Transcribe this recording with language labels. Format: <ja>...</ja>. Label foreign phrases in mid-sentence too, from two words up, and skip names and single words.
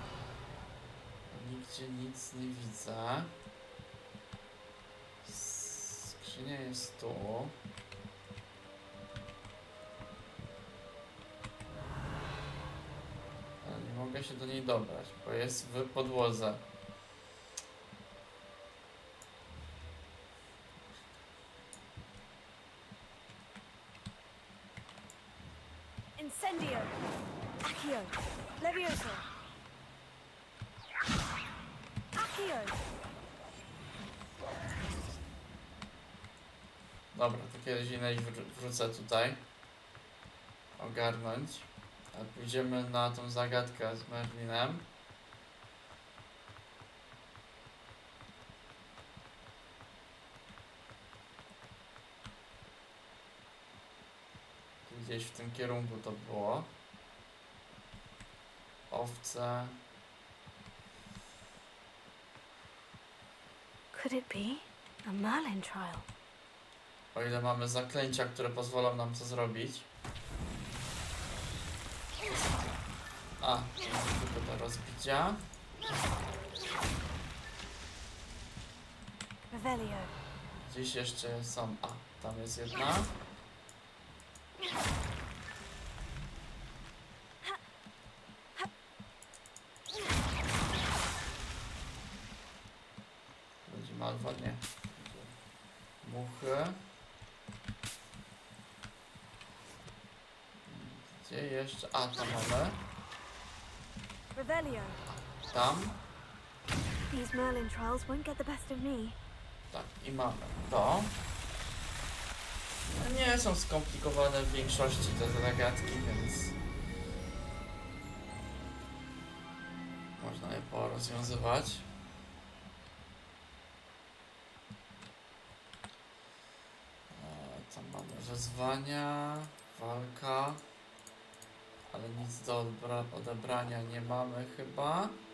<pl>Nigdzie nic nie widzę. Skrzynia jest tu. Ale nie mogę się do niej dobrać, bo jest w podłodze. Incendio. Accio. Levioso. Accio. Dobra, to kiedyś indziej wrócę tutaj. Ogarnąć. A pójdziemy na tą zagadkę z Merlinem. Gdzieś w tym kierunku to było. Owce.</pl> <en>Could it be a Merlin trial?</en> <pl>O ile mamy zaklęcia, które pozwolą nam to zrobić. A, to jest tylko do rozbicia. Revelio. Gdzieś jeszcze są. A, tam jest jedna. Będzie malwa, nie. Muchy. Gdzie jeszcze? A, tam mamy. Revelio. Tam.</pl> <en>These Merlin trials won't get the best of me.</en> <pl>Tak, i mamy to. No nie są skomplikowane w większości te zagadki, więc można je porozwiązywać. Tam mamy wyzwania, walka, ale nic do odebrania nie mamy chyba.</pl>